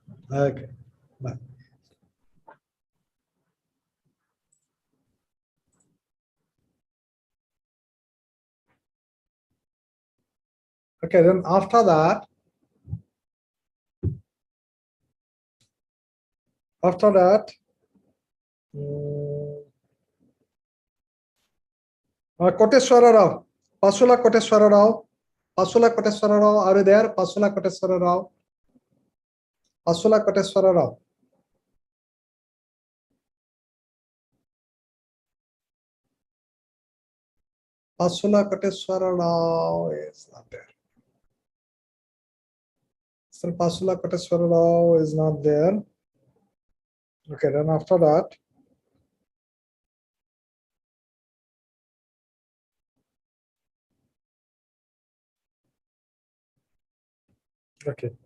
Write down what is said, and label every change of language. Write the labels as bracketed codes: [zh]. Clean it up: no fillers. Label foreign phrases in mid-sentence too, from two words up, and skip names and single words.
[en] Bye. Okay, then after that Koteswara Rao, Pasula Koteswara Rao, Pasula Koteswara Rao, are you there? Pasula Koteswara Rao, Pasula Koteswara Rao. Pasula Koteswara Rao is not there. Still Pasula Koteswara Rao is not there. Okay, then after that, okay.